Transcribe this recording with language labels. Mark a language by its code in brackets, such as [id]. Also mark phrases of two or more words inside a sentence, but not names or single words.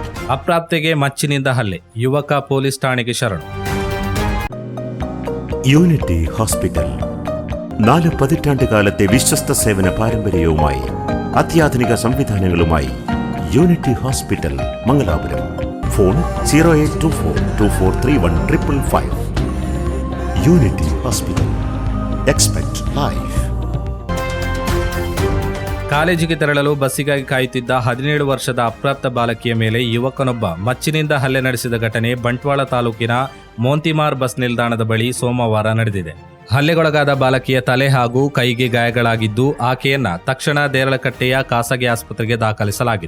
[kn] ಅಪ್ರಾಪ್ತೆಗೆ ಮಚ್ಚಿನಿಂದ ಹಲ್ಲೆ, ಯುವಕ ಪೊಲೀಸ್ ಠಾಣೆಗೆ ಶರಣು. [ml] യൂണിറ്റി ഹോസ്പിറ്റൽ 4 പതിറ്റാണ്ട് കാലത്തെ വിശ്വസ്ത സേവന പാരമ്പര്യവുമായി അത്യാധുനിക സംവിധാനങ്ങളുമായി യൂണിറ്റി ഹോസ്പിറ്റൽ മംഗലാപുരം. ഫോൺ 0824243155. [en] Unity Hospital. Expect Life. [kn] ಕಾಲೇಜಿಗೆ ತೆರಳಲು ಬಸ್ಸಿಗಾಗಿ ಕಾಯುತ್ತಿದ್ದ 17 ವರ್ಷದ ಅಪ್ರಾಪ್ತ ಬಾಲಕಿಯ ಮೇಲೆ ಯುವಕನೊಬ್ಬ ಮಚ್ಚಿನಿಂದ ಹಲ್ಲೆ ನಡೆಸಿದ ಘಟನೆ ಬಂಟ್ವಾಳ ತಾಲೂಕಿನ ಮೋಂತಿಮಾರ್ ಬಸ್ ನಿಲ್ದಾಣದ ಬಳಿ ಸೋಮವಾರ ನಡೆದಿದೆ. ಹಲ್ಲೆಗೊಳಗಾದ ಬಾಲಕಿಯ ತಲೆ ಹಾಗೂ ಕೈಗೆ ಗಾಯಗಳಾಗಿದ್ದು, ಆಕೆಯನ್ನ ತಕ್ಷಣ ದೇರಳಕಟ್ಟೆಯ ಖಾಸಗಿ ಆಸ್ಪತ್ರೆಗೆ ದಾಖಲಿಸಲಾಗಿದೆ.